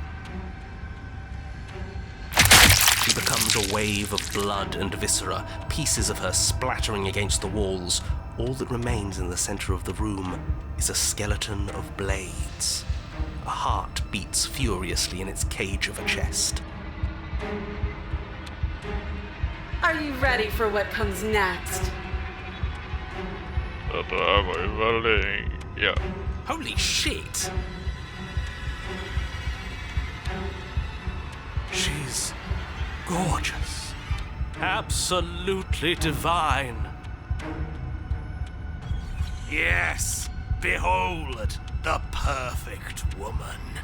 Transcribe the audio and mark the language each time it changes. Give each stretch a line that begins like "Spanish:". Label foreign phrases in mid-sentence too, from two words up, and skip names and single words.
English: She becomes a wave of blood and viscera, pieces of her splattering against the walls. All that remains in the center of the room is a skeleton of blades. A heart beats furiously in its cage of a chest. Are you ready for what comes next?
Norwegian: Dette her var jo veldig... Ja.
English: Holy shit! She's gorgeous. Absolutely divine. Yes, behold the perfect woman.